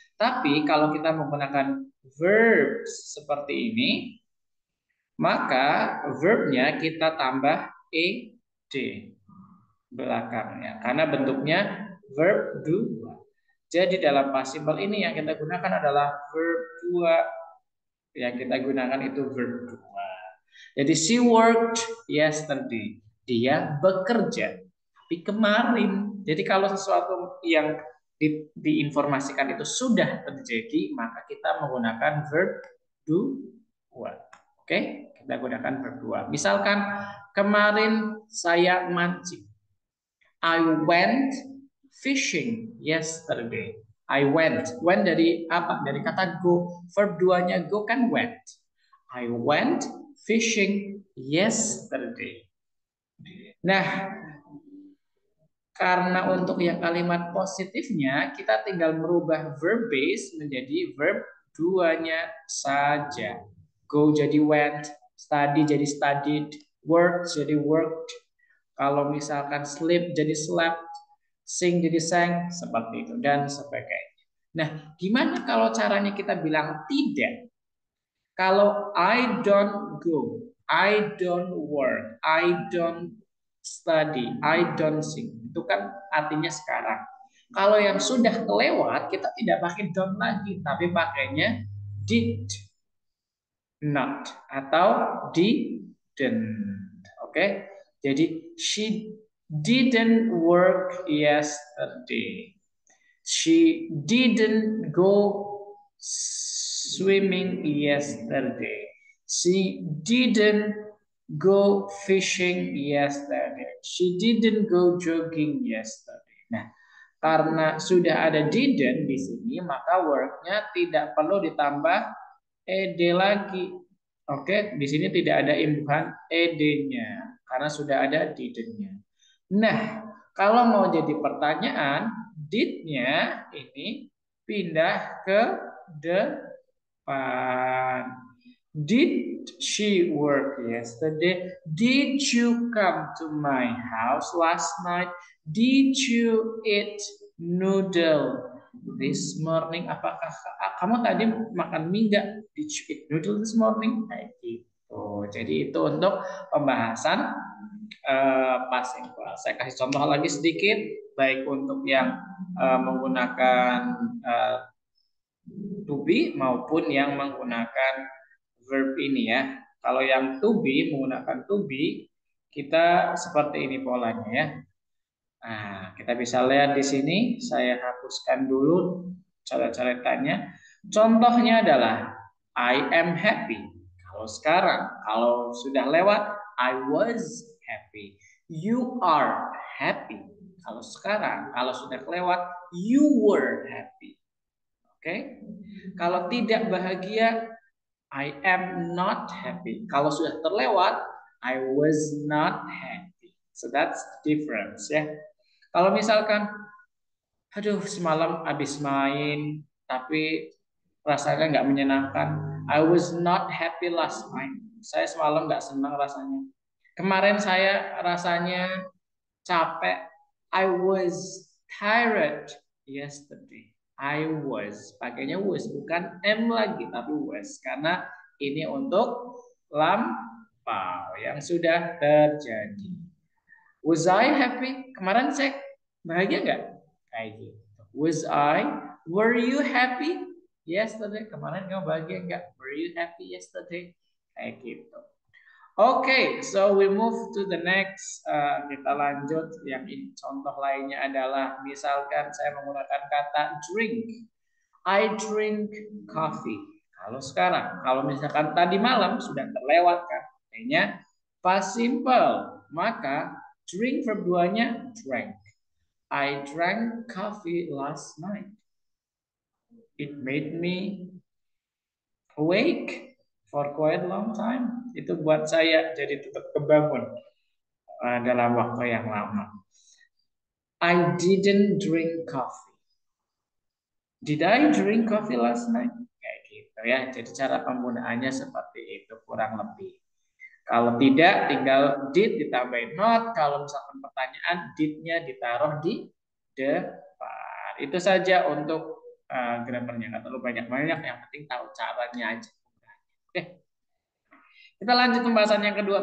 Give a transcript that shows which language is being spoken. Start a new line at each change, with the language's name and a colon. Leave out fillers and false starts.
Indonesian: Tapi kalau kita menggunakan verbs seperti ini, maka verbnya kita tambah ed belakangnya karena bentuknya verb 2. Jadi dalam past simple ini yang kita gunakan adalah verb 2. Yang kita gunakan itu verb 2. Jadi
English: she worked yesterday.
Indonesian: Dia bekerja tapi kemarin. Jadi kalau sesuatu yang diinformasikan itu sudah terjadi, maka kita menggunakan verb 2. Oke, kita gunakan verb 2. Misalkan kemarin saya mancing.
English: I went fishing yesterday. I went.
Indonesian: Went dari apa? Dari kata go. Verb 2-nya go kan went.
English: I went fishing yesterday.
Indonesian: Nah, karena untuk yang kalimat positifnya, kita tinggal merubah verb base menjadi verb 2-nya saja. Go jadi went, study jadi studied, work jadi worked. Kalau misalkan sleep jadi slept, sing jadi sang, seperti itu dan sebagainya. Nah, gimana kalau caranya kita bilang tidak? Kalau
English: I don't go, I don't work, I don't study, I don't sing,
Indonesian: itu kan artinya sekarang. Kalau yang sudah kelewat, kita tidak pakai don't lagi, tapi pakainya did not atau didn't. Oke, jadi
English: she didn't work yesterday. She didn't go swimming yesterday. She didn't go fishing yesterday. She didn't go jogging yesterday.
Indonesian: Nah, karena sudah ada didn't di sini, maka worknya tidak perlu ditambah ed lagi. Oke, di sini tidak ada imbuhan ed-nya karena sudah ada didn't-nya. Nah, kalau mau jadi pertanyaan, did-nya ini pindah ke depan.
English: Did she work yesterday? Did you come to my house last night? Did you eat noodle this morning?
Indonesian: Apakah kamu tadi makan mie enggak?
English: Did you eat noodle this morning?
Indonesian: Kayak gitu. Jadi itu untuk pembahasan past simple. Saya kasih contoh lagi sedikit, baik untuk yang menggunakan to be maupun yang menggunakan verb ini ya. Kalau yang to be menggunakan to be, kita seperti ini polanya ya. Nah, kita bisa lihat di sini. Saya hapuskan dulu cara-caranya. Contohnya adalah
English: I am happy.
Indonesian: Kalau sekarang, kalau sudah lewat,
English: I was happy. You are happy.
Indonesian: Kalau sekarang, kalau sudah kelewat,
English: you were happy.
Indonesian: Oke. Kalau tidak bahagia,
English: I am not happy.
Indonesian: Kalau sudah terlewat,
English: I was not happy. So that's the difference
Indonesian: ya. Kalau misalkan, aduh semalam habis main, tapi rasanya nggak menyenangkan.
English: I was not happy last night.
Indonesian: Saya semalam nggak senang rasanya. Kemarin saya rasanya capek.
English: I was tired yesterday. I was.
Indonesian: Pakainya was, bukan am lagi, tapi was. Karena ini untuk lampau yang sudah terjadi.
English: Was I happy?
Indonesian: Kemarin saya bahagia nggak? Kayak gitu.
English: Was I? Were you happy yesterday?
Indonesian: Kemarin kamu bahagia nggak?
English: Were you happy yesterday?
Indonesian: Kayak gitu.
English: Oke, so we move to the next.
Indonesian: Kita lanjut. Yang ini contoh lainnya adalah misalkan saya menggunakan kata drink.
English: I drink coffee.
Indonesian: Kalau sekarang, kalau misalkan tadi malam sudah terlewat kan, kayaknya past simple. Maka
English: drink verb 2-nya drank. I drank coffee last night. It made me awake. for quite long time.
Indonesian: Itu buat saya jadi tetap kebangun dalam waktu yang lama.
English: I didn't drink coffee. Did I drink coffee last night?
Indonesian: Kayak gitu ya. Jadi cara penggunaannya seperti itu kurang lebih. Kalau tidak, tinggal did ditambahin not. Kalau misalkan pertanyaan, did-nya ditaruh di depan. Itu saja untuk grammarnya. Nggak terlalu banyak-banyak. Yang penting tahu caranya aja. Oke, kita lanjut pembahasan yang kedua.